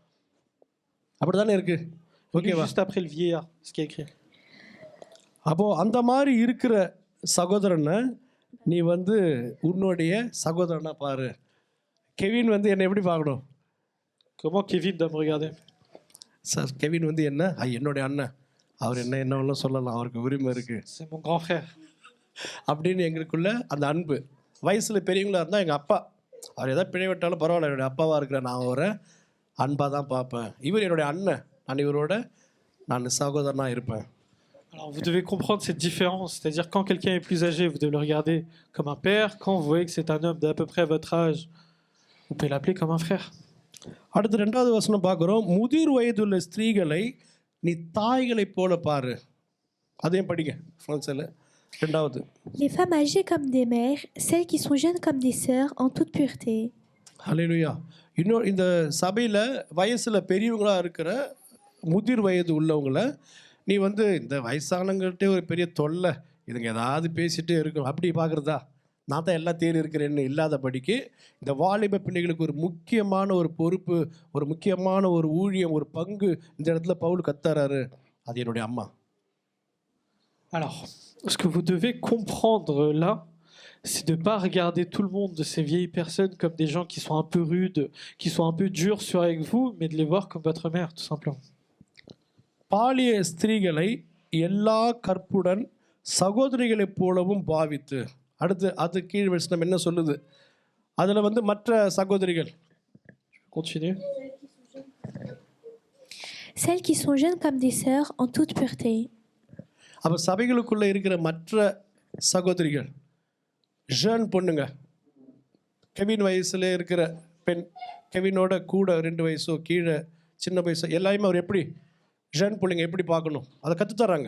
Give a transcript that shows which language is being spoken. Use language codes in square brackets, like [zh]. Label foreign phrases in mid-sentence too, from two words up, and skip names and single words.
[ta] அப்படி தானே இருக்குது? ஓகேவா? [fr] Juste après le vieillard, ce qui est écrit. [ta] அப்போது அந்த மாதிரி இருக்கிற சகோதரனை நீ வந்து உன்னுடைய சகோதரனாக பாரு. கெவின் வந்து என்னை எப்படி பார்க்கணும்? [fr] Comment Kevin doit me regarder? [ta] சார், கெவின் வந்து என்ன என்னுடைய அண்ணன், அவர் என்னவெல்லாம் சொல்லலாம், அவருக்கு உரிமை இருக்குது, [fr] C'est mon grand frère. [ta] அப்படின்னு எங்களுக்குள்ள அந்த அன்பு. வயசில் பெரியவங்களாக இருந்தால் எங்கள் அப்பா, அவர் எதாவது பிழை விட்டாலும் பரவாயில்ல, என்னுடைய அப்பாவாக இருக்கிற நான் அவரை அன்பாக தான் பார்ப்பேன். இவர் என்னுடைய அண்ணன், நான் இவரோட நான் சகோதரனாக இருப்பேன். [fr] Alors vous devez comprendre cette différence, c'est-à-dire quand quelqu'un est plus âgé, vous devez le regarder comme un père. Quand vous voyez que c'est un homme d'à peu près votre âge, vous pouvez l'appeler comme un frère. [ta] அடுத்து 2வது வசனம் பார்க்குறோம். முதிர் வயதுள்ள ஸ்திரீகளை நீ தாய்களை போல பாரு. அதையும் படிங்க ஃப்ரான்ஸில். 2வது, [fr] Les femmes âgées comme des mères, celles qui sont jeunes comme des sœurs, en toute pureté. [ta] ஹல்லேலூயா. இன்னொரு இந்த சபையில் வயசில் பெரியவங்களாக இருக்கிற முதிர் வயது உள்ளவங்களை நீ வந்து இந்த வயசானவங்கள்ட்டே ஒரு பெரிய தொல்லை, இதுங்க ஏதாவது பேசிகிட்டே இருக்கும் அப்படி பார்க்குறதா, நான் தான் எல்லாம் தேடி இருக்கிறேன்னு இல்லாதபடிக்கு இந்த வாலிப பிள்ளைகளுக்கு ஒரு முக்கியமான ஒரு பொறுப்பு, ஒரு முக்கியமான ஒரு ஊழியம், ஒரு பங்கு இந்த இடத்துல பவுல் கத்தாராரு. அது என்னுடைய அம்மா. [fr] Alors, ce que vous devez comprendre là, c'est de ne pas regarder tout le monde de ces vieilles personnes comme des gens qui sont un peu rudes, qui sont un peu durs sur avec vous, mais de les voir comme votre mère, tout simplement. [ta] பாலிய ஸ்திரீகளை எல்லா கற்புடன் சகோதரிகளைப் போலவும் பாவித்து. அடுத்து அது கீழ் வசனம் என்ன சொல்லுது? அதில் வந்து மற்ற சகோதரிகள். [fr] Continue. Celles qui sont jeunes comme des sœurs, en toute pureté. [ta] அப்போ சபைகளுக்குள்ளே இருக்கிற மற்ற சகோதரிகள், ஜேர்ன் பொண்ணுங்க, கெவின் வயசில் இருக்கிற பெண், கெவினோட கூட 2 வயசோ கீழே சின்ன வயசோ எல்லாருமே அவர் எப்படி ஜேர்ன் பிள்ளைங்க எப்படி பார்க்கணும் அதை கற்றுத்தராங்க.